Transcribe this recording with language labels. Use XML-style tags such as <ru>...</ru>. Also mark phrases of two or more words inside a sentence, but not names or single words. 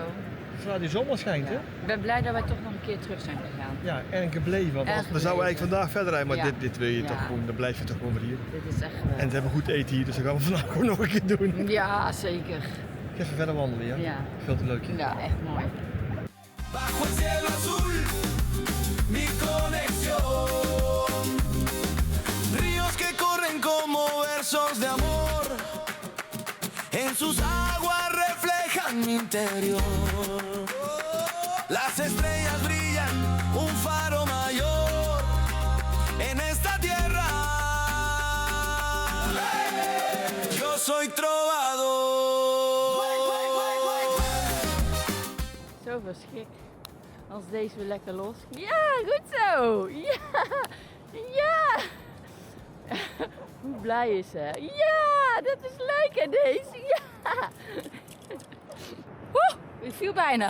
<nl>Zodra die zon al schijnt, hè? Ik ben blij dat wij toch nog een keer terug zijn gegaan. Ja, en gebleven. Want En we zouden eigenlijk gebleven. vandaag verder rijden, maar Ja. dit wil je Ja. toch gewoon, dan blijf je toch gewoon weer hier. Dit is echt geweldig. En ze hebben goed eten hier, dus dat gaan we vandaag gewoon nog een keer doen. Ja, zeker. Even verder wandelen, ja? Ja. Veel te leuk hier. Ja, echt mooi.</nl> <es>Bajo el cielo azul, mi conexión. Ríos que corren como versos de amor. En sus aguas reflejan mi interior. Las estrellas brillan, un faro mayor en esta tierra. Yo soy trovador.</es> <nl>Zo verschrik. Als deze weer lekker los. Ja, goed zo. Ja. Ja. Hoe blij is ze? Ja, dat is leuk hè deze. Ja. Woe, ik viel bijna.</nl>